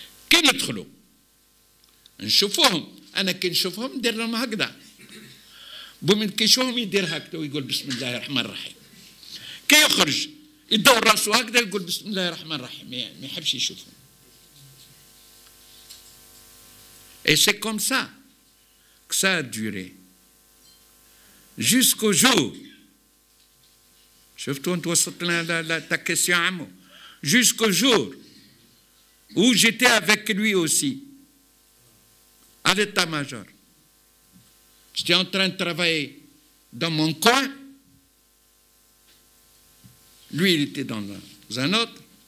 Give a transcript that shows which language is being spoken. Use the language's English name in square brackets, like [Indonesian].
[Arabic] كي ندخلوا نشوفوهم، انا كي نشوفهم ندير لهم هكذا. بومن كي يشوفهم يدير هكذا ويقول بسم الله الرحمن الرحيم. كي يخرج يدور راسه هكذا يقول بسم الله الرحمن الرحيم، ما يحبش يشوفهم. [French] Et c'est comme ça que ça a duré jusqu'au jour. [Arabic] شفتوا انت وصلت لنا [French] ta question [Arabic] عمو. [French] Jusqu'au jour où j'étais avec lui aussi à l'état-major. J'étais en train de travailler dans mon coin. Lui, il était dans un autre.